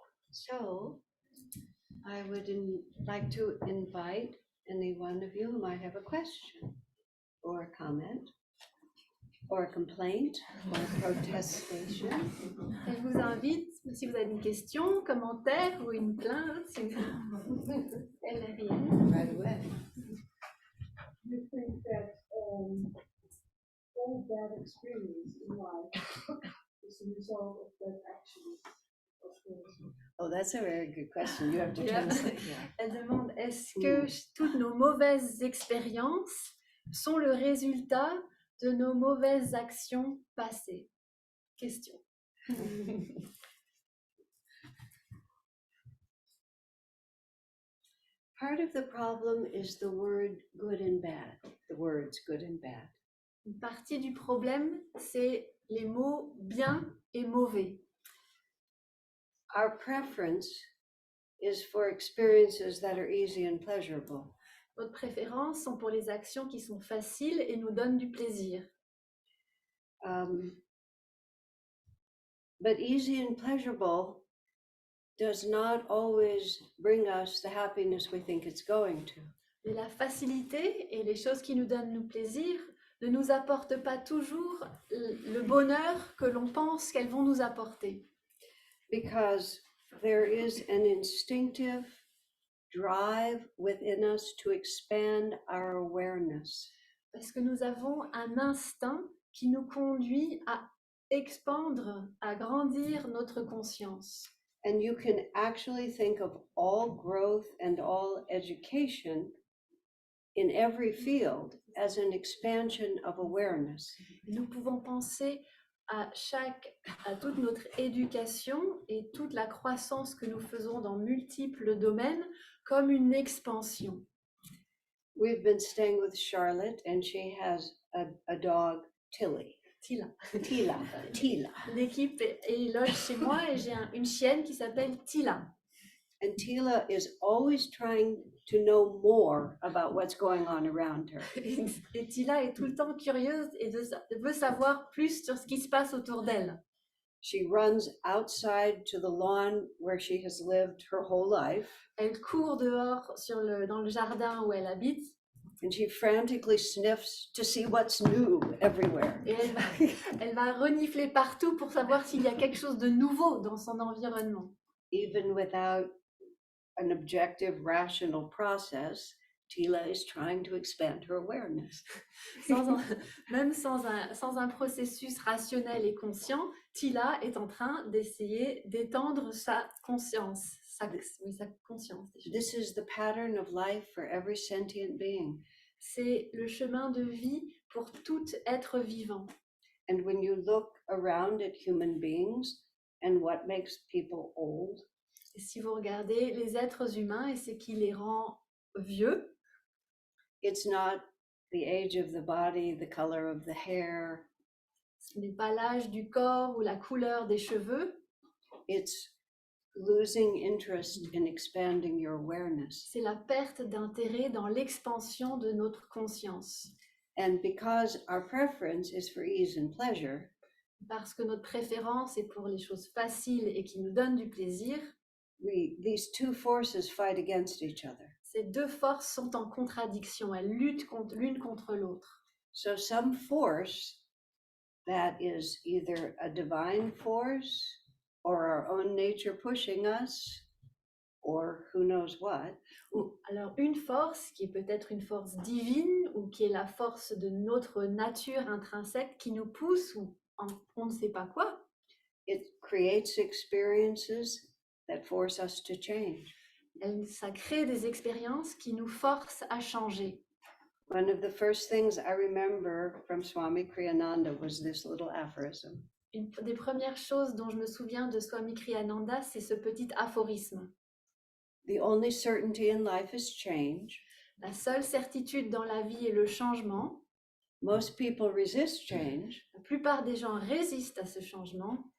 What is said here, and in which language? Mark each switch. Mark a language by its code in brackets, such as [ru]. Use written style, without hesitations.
[en] So, I would like to invite any one of you who might have a question, or a comment, or a complaint, or a protestation. [fr] Et je vous invite, si vous avez une question, commentaire ou une plainte, si vous... Elle est rien. [en] Right away. You think that all bad experience in life is a result of bad actions of things? Oh, that's a very good question. You have to Yeah. translate. Yeah. [fr] Elle demande, est-ce que toutes nos mauvaises expériences sont le résultat de nos mauvaises actions passées? [en] Question. Part of the problem is the word good and bad, the words good and bad. [fr] Une partie du problème, c'est les mots bien et mauvais. [en] Our preference is for experiences that are easy and pleasurable. [fr] Notre préférence sont pour les actions qui sont faciles et nous donnent du plaisir. [en] But easy and pleasurable does not always bring us the happiness we think it's going to. [fr] Mais la facilité et les choses qui nous donnent du plaisir ne nous apportent pas toujours le bonheur que l'on pense qu'elles vont nous apporter. [en] Because there is an instinctive drive within us to expand our awareness. [fr] Parce que nous avons un instinct qui nous conduit à expandre, à grandir notre conscience. [en] And you can actually think of all growth and all education in every field as an expansion of awareness. [fr] Nous pouvons penser à toute notre éducation et toute la croissance que nous faisons dans multiples domaines comme une expansion. [en] We've been staying with Charlotte and she has a dog, Tilly. Tila. Tila, Tila. [fr] L'équipe est loge chez moi et j'ai une chienne qui s'appelle Tila. [en] And Tila is always trying to know more about what's going on around her. [fr] Et Tila est tout le temps curieuse et veut savoir plus sur ce qui se passe autour d'elle. [en] She runs outside to the lawn where she has lived her whole life, [fr] Elle court dehors dans le jardin où elle habite [en] and she frantically sniffs to see what's new everywhere. [fr] et elle va renifler partout pour savoir s'il y a quelque chose de nouveau dans son environnement. [en] Even without an objective, rational process, Tila is trying to expand her awareness. [fr] Même sans un processus rationnel et conscient, Tila est en train d'essayer d'étendre sa conscience. Sa conscience. [en] This is the pattern of life for every sentient being. [fr] C'est le chemin de vie pour tout être vivant. [en] And when you look around at human beings and what makes people old, [fr] Et si vous regardez les êtres humains et ce qui les rend vieux, [en] it's not the age of the body, the color of the hair. [fr] ce n'est pas l'âge du corps ou la couleur des cheveux, [en] It's losing interest in expanding your awareness. [fr] c'est la perte d'intérêt dans l'expansion de notre conscience. [en] And because our preference is for ease and pleasure, [fr] Parce que notre préférence est pour les choses faciles et qui nous donnent du plaisir, [en] these two forces fight against each other. [fr] ces deux forces sont en contradiction, elles luttent l'une contre l'autre. [en] So some force that is either a divine force or our own nature pushing us or who knows what, [fr] Alors une force qui est peut-être une force divine ou qui est la force de notre nature intrinsèque qui nous pousse ou on ne sait pas quoi, [en] it creates experiences that force us to change. [fr] ça crée des expériences qui nous forcent à changer. [en] One of the first things I remember from Swami Kriyananda was this little aphorism. [fr] Une des premières choses dont je me souviens de Swami Kriyananda, c'est ce petit aphorisme. [en] The only certainty in life is change. [fr] La seule certitude dans la vie est le changement. [en] Most people resist change. [fr] La plupart des gens résistent à ce changement.